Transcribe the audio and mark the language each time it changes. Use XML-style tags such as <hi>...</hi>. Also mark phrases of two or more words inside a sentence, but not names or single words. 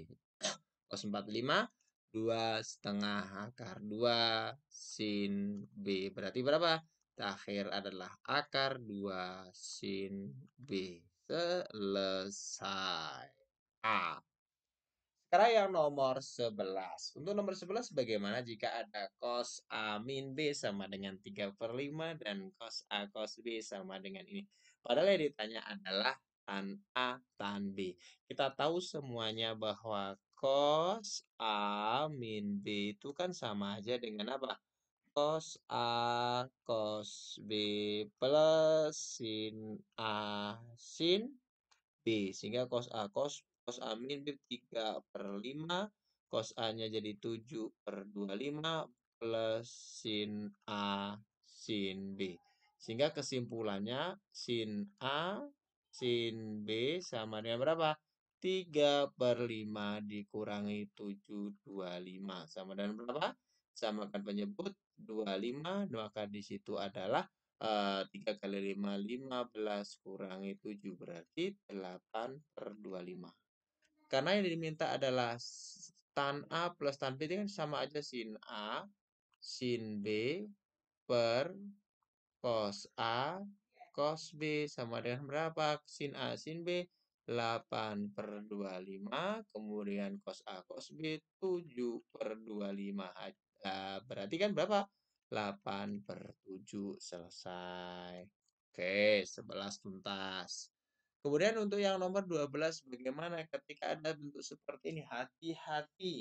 <id>Cos 45, 2 setengah akar 2 sin B. Berarti berapa? Terakhir adalah akar 2 sin B. Selesai. A. Sekarang yang nomor 11. Untuk nomor 11 bagaimana jika ada cos A min B sama dengan 3/5 dan cos A cos B sama dengan ini. Padahal yang ditanya adalah tan A tan B. Kita tahu semuanya bahwa cos A min B itu kan sama aja dengan apa? Cos A cos B plus sin A sin B. Sehingga cos A cos A min B 3/5. Cos A-nya jadi 7/25 plus sin A sin B. Sehingga kesimpulannya sin A sin B sama dengan berapa? 3/5 dikurangi 7/25 sama dengan berapa? Samakan penyebut 25, maka di situ adalah 3 kali 5, 15 kurangi 7 berarti 8/25. Karena yang diminta adalah tan A plus tan B itu kan sama aja sin A, sin B per cos A, cos B sama dengan berapa? Sin A, sin B 8/25, kemudian cos A cos B 7/25. Berarti kan berapa? 8/7 selesai. Oke, 11 tuntas. Kemudian untuk yang nomor 12, bagaimana ketika ada bentuk seperti ini? Hati-hati.</id>